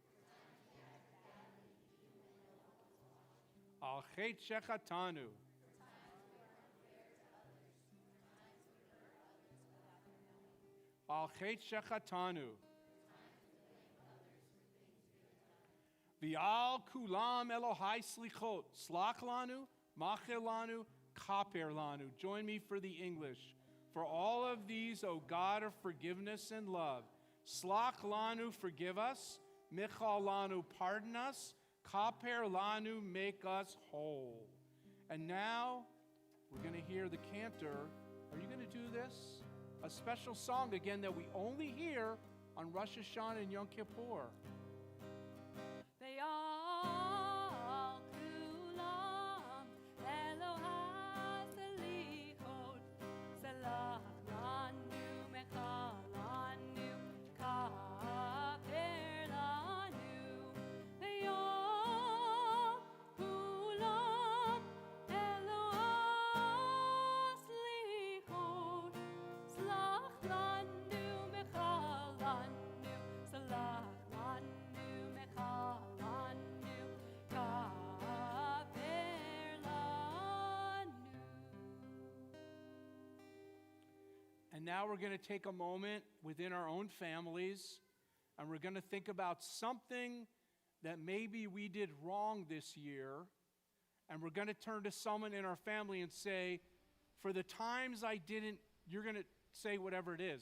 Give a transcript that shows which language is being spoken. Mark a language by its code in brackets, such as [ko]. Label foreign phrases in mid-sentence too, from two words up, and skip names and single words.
[he] על חטא שחטאנו. על חטא שחטאנו. ועל כולם אלוה סליחות. סלח לנו, מחל לנו, כפר לנו. [en] Join me for the English. For all of these, O God of forgiveness and love. [he] סלח לנו, [en] forgive us. [he] מחל לנו, [en] pardon us. [he] כפר לנו, [en] make us whole. And now, we're going to hear the cantor. Are you going to do this? A special song again that we only hear on Rosh Hashanah and Yom Kippur. They all [he] כולם אלוה סליחות סלח לנו מחל לנו כפר לנו. [en] They all [he] כולם אלוה סליחות סלח לנו מחל לנו סלח לנו מחל. [en] And now we're going to take a moment within our own families, and we're going to think about something that maybe we did wrong this year, and we're going to turn to someone in our family and say, for the times I didn't, you're going to say whatever it is.